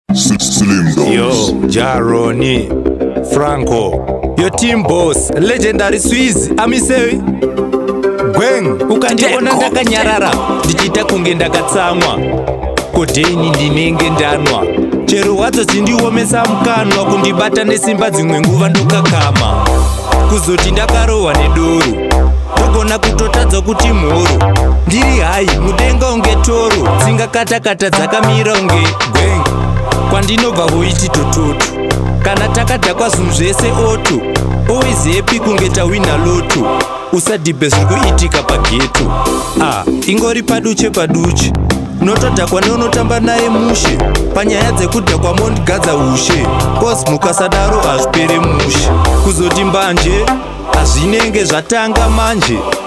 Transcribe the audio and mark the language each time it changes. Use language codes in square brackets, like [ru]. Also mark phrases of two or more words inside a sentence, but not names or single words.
[sn] S-, Slim Dogs. Yo, Jaroni, Franco, yo Team Boss, Legendary Swiss, Amisewi. Gweng, ukandiona Teko. ndakanyarara, ndichiita kunge ndakatsamwa. Kodheini ndinenge ndanwa. Chero wadzo dzindiomesa mukanwa, kundibata nesimba dzimwe nguva ndokakama. Kuzoti ndakarohwa nedoro, ndogona kutotadza kuti mhoro. Ndiri hai, mudenga unge toro, tsinga katakata dzakamira unge gweng. Kwandinobva hoiti tototo, kana takadhakwa zvinhu zvese oto. [en] Always happy [sn] kunge tawina loto, usadhibhe zviri kuitika pageto. Ah, ingori paduche paduche, unotodhakwa neunotamba naye mushe. Panyaya dzekudhakwa mondigadza ushe, cause mukasadaro hazvipere mushe. Kuzoti mbanje, hazvinenge zvatanga manje.